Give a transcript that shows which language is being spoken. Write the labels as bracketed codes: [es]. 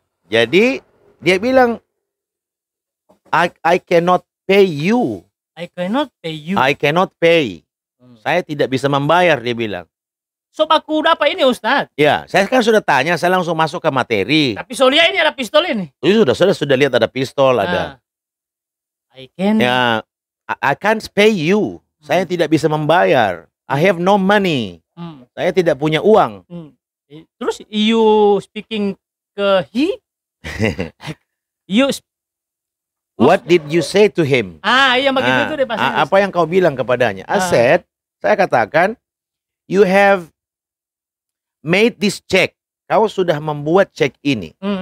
[id] Jadi dia bilang, [en] I cannot pay you. I cannot pay. [id] Saya tidak bisa membayar, dia bilang. So aku dapat ini Ustadz. Ya, saya kan sudah tanya, saya langsung masuk ke materi. Tapi soalnya ini ada pistol ini. Sudah lihat ada pistol, ada. [en] I can't pay you. [id] Saya tidak bisa membayar. [en] I have no money. [id] Saya tidak punya uang. Terus [en] you speaking ke he? What did you say to him? [id] Iya begitu itu deh pasti. Apa yang kau bilang kepadanya? Saya katakan, [en] you have made this check. [id] Kau sudah membuat cek ini.